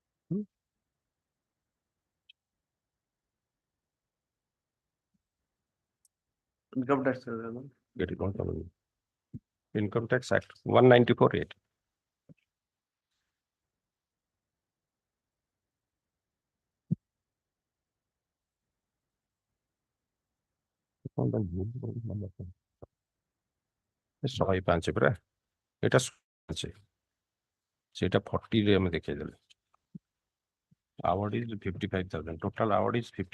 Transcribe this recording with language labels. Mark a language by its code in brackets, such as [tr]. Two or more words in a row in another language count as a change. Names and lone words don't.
[en] Income tax. Get it on the Income Tax Act 194(8). [or] ଶହେ ପାଞ୍ଚ ପୁରା ଏଟା ସେଇଟା 40 ରେ ଆମେ ଦେଖେଇଦେଲେ [en] award is 55,000 total award is